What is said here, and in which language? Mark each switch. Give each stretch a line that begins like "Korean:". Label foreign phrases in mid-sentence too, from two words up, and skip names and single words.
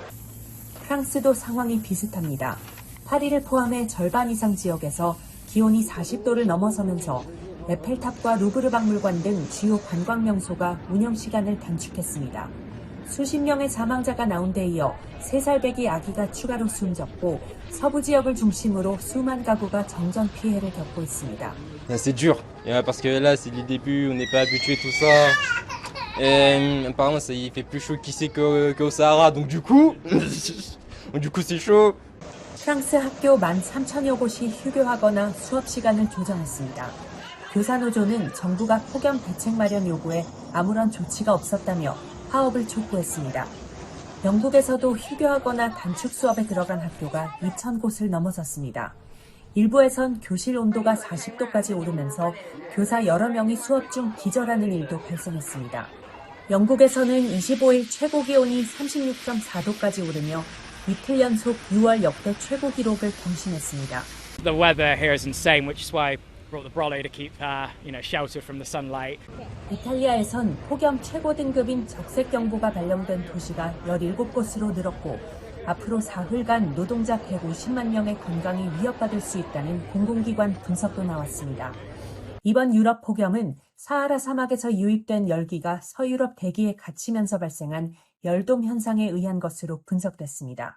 Korean: 프랑스도 상황이 비슷합니다. 파리를 포함해 절반 이상 지역에서 기온이 40도를 넘어서면서 에펠탑과 루브르 박물관 등 주요 관광 명소가 운영 시간을 단축했습니다. 수십 명의 사망자가 나온 데 이어 3살배기 아기가 추가로 숨졌고 서부 지역을 중심으로 수만 가구가 정전 피해를 겪고 있습니다.
French: C'est dur, parce que là c'est le début, on n'est pas habitué tout ça. Et apparemment il fait plus chaud qu'ici qu'au Sahara, donc du coup c'est chaud.
Korean: 프랑스 학교 13,000여 곳이 휴교하거나 수업 시간을 조정했습니다. 교사노조는 정부가 폭염 대책 마련 요구에 아무런 조치가 없었다며 파업을 촉구했습니다. 영국에서도 휴교하거나 단축 수업에 들어간 학교가 2,000곳을 넘어섰습니다. 일부에선 교실 온도가 40도까지 오르면서 교사 여러 명이 수업 중 기절하는 일도 발생했습니다. 영국에서는 25일 최고 기온이 36.4도까지 오르며 이틀 연속 6월 역대 최고 기록을 경신했습니다.
English: The weather here is insane, which is why I brought the brolly to keep, shelter from the sunlight.
Korean: 이탈리아에선 폭염 최고 등급인 적색 경보가 발령된 도시가 17곳으로 늘었고 앞으로 사흘간 노동자 150만 명의 건강이 위협받을 수 있다는 공공기관 분석도 나왔습니다. 이번 유럽 폭염은 사하라 사막에서 유입된 열기가 서유럽 대기에 갇히면서 발생한 열돔 현상에 의한 것으로 분석됐습니다.